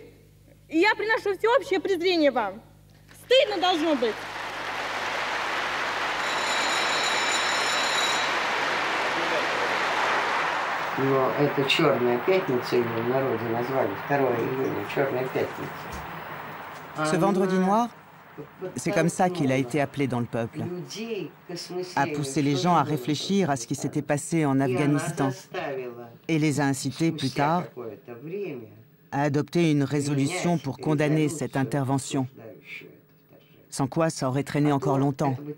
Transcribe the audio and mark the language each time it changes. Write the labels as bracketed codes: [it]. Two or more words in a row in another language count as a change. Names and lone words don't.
[ru] И я приношу всеобщее презрение вам. Стыдно должно быть. Но это «Черная пятница», ее в народе назвали, 2 июня, «Черная пятница». [fr] Ce vendredi noir, c'est comme ça qu'il a été appelé dans le peuple, a poussé les gens à réfléchir à ce qui s'était passé en Afghanistan et les a incités plus tard à adopter une résolution pour condamner cette intervention, sans quoi ça aurait traîné encore longtemps.